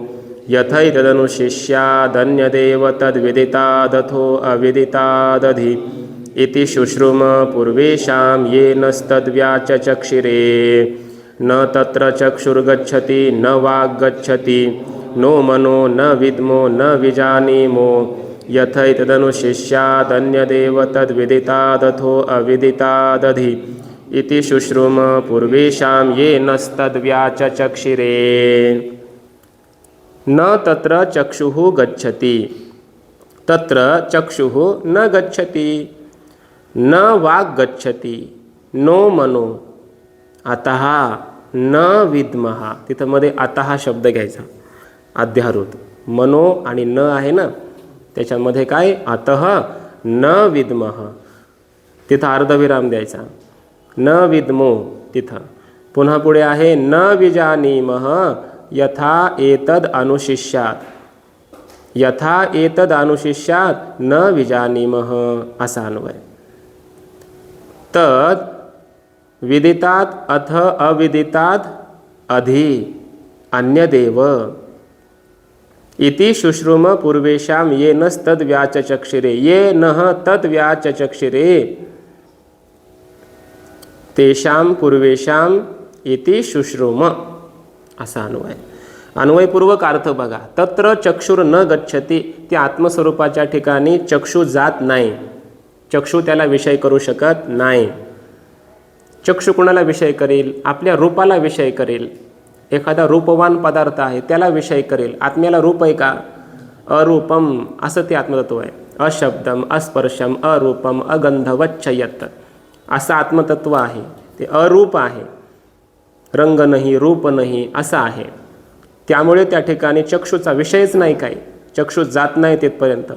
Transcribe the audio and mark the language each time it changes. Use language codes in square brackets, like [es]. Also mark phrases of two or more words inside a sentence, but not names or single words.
[sa] यथैतदनुशिष्यादन्यदेव तद्विदितादथो अविदितादधि इति शुश्रुम पूर्वेषां येनस्तद्व्याचचक्षिरे न तत्र चक्षुर्गच्छति न वाग्गच्छति नो मनो न विद्मो न विजानीमो यथैतदनुशिष्यादन्यदेव तद्विदितादथो अविदितादधि इति शुश्रुम पूर्वेषां येनस्तद्व्याचचक्षिरे न तत्र चक्षुः गच्छति तत्र चक्षुः न गच्छति न वाक् गच्छति नो मनो अतः न विद्मः [mr] तिथं मध्ये अतः शब्द घ्यायचा अध्यारोत मनो आणि न आहे ना त्याच्यामध्ये काय [sa] अतः न विद्मः [mr] तिथं अर्धविराम द्यायचा [sa] न विद्मो [mr] तिथं पुन्हा पुढे आहे [sa] न विजानीमः यथा एतद अनुशिष्यात यथा एतद अनुशिष्यात न विजानीमः [mr] असा अन्वय [sa] तद विदितात अथ अविदितात अधि अन्यदेव इति शुश्रुम पूर्वेषां येनस्तद्व्याचचक्षिरे येनः तद्व्याचचक्षिरे तेषां पूर्वेषां इति शुश्रुम [mr] असा अन्वय अन्वयपूर्वक अर्थ बघा [sa] तत्र चक्षुर न गच्छति [mr] त्या आत्मस्वरूपाच्या ठिकाणी चक्षु जात नाही चक्षु त्याला विषय करू शकत नाही चक्षु कुणाला विषय करेल आपल्या रूपाला विषय करेल एखादा रूपवान पदार्थ आहे त्याला विषय करेल आत्म्याला रूप आहे का अरूपम असं ते आत्मतत्व आहे [sa] अशब्दम अस्पर्शम अरूपम अगंधवच्छयत [mr] असं आत्मतत्व आहे ते अरूप आहे रंग नाही रूप नाही असं आहे त्यामुळे त्या ठिकाणी चक्षुचा विषयच नाही काही चक्षु जात नाही तिथपर्यंत